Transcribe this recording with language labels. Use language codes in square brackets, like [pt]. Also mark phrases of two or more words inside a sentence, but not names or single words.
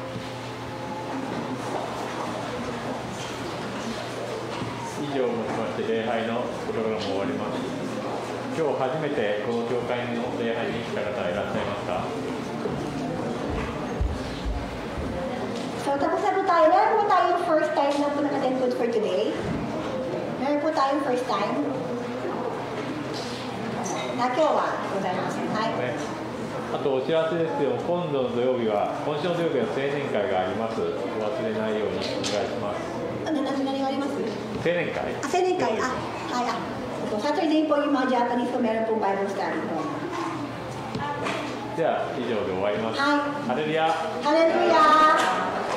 [ja] 以上をもちまして礼拝のプログラムを終わります。今日初めてこの教会の礼拝に来た方いらっしゃいますか？ [tl] So tapos na po tayo. Meron po tayong [en] first time [tl] na po nag-attend po [en] for today. [tl] Meron po tayong [en] first time. [ja] Na 今日はございません。はい。あとお知らせですけど、今週の土曜日は青年会があります。お忘れないようにお願いします。何があります？青年会。 [tl] 青年会。Saturday po yung mga Japanese po meron pong [en] Bible study [tl] po. [ja] じゃあ以上で終わります。はい。ハレルヤ。ハレルヤ。